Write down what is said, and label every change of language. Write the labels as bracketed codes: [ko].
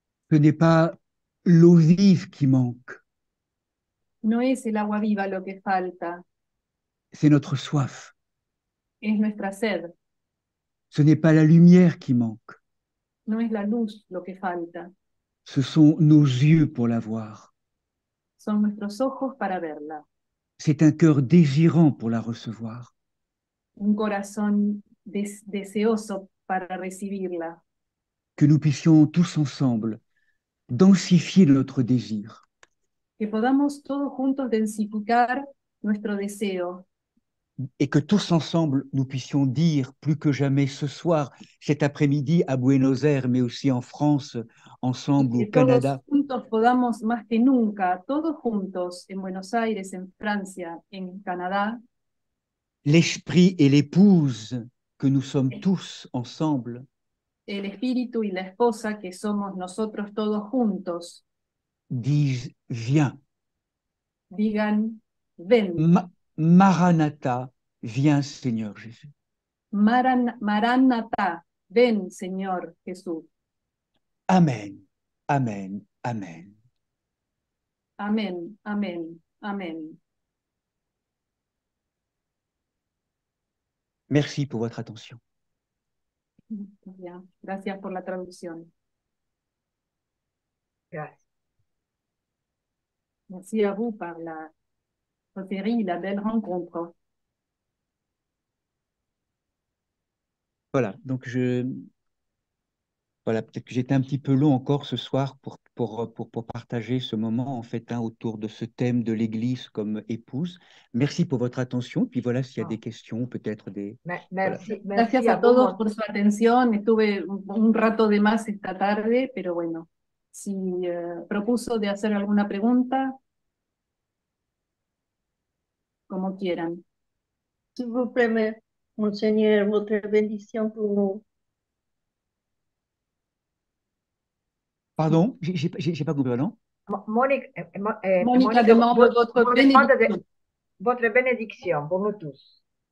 [fr] Ce n'est pas l'eau vive qui manque, [es] No es el agua viva lo que falta, [fr] c'est notre soif. [es] es nuestra sed. [fr] Ce n'est pas la lumière qui manque, [es] No es la luz lo que falta, [fr] ce sont nos yeux pour la voir. [es] son nuestros ojos para verla, [fr] C'est un cœur désirant pour la recevoir. [es] un corazón deseoso para recibirla. [fr] Que nous puissions tous ensemble densifier notre désir. [es] Que podamos todos juntos densificar nuestro deseo [fr] Et que tous ensemble, nous puissions dire plus que jamais ce soir, cet après-midi à Buenos Aires, mais aussi en France, ensemble [es] y [fr] au [es] que todos [fr] Canada, [es] juntos podamos más que nunca, todos juntos en Buenos Aires, en Francia, en Canadá, [fr] l'esprit et l'épouse que nous sommes tous ensemble, [es] el espíritu y la esposa que somos nosotros todos juntos, [fr] disent viens. [es] digan, ven, [fr] Maranatha, viens Seigneur Jésus. [es] Maranatha, ven Señor Jesús. [fr] Amen, amen, amen. [es] Amén, amén, amén. [fr] Merci pour votre attention. [es] Bien, gracias por la traducción. Gracias. [fr] Merci à vous par la série, la belle rencontre. Voilà, donc voilà, peut-être que j'étais un petit peu long encore ce soir pour partager ce moment en fait autour de ce thème de l'Église comme épouse. Merci pour votre attention. Puis voilà, s'il y a des questions, peut-être des... Merci, Voilà. [es] Gracias a todos por su atención. Estuve un rato de más esta tarde, pero bueno, si propuso de hacer alguna pregunta, como quieran. [fr] S'il vous plaît, Monseigneur, votre bénédiction pour nous. Pardon, j'ai pas compris, non? Mónica demande votre bénédiction. Votre bénédiction pour nous tous.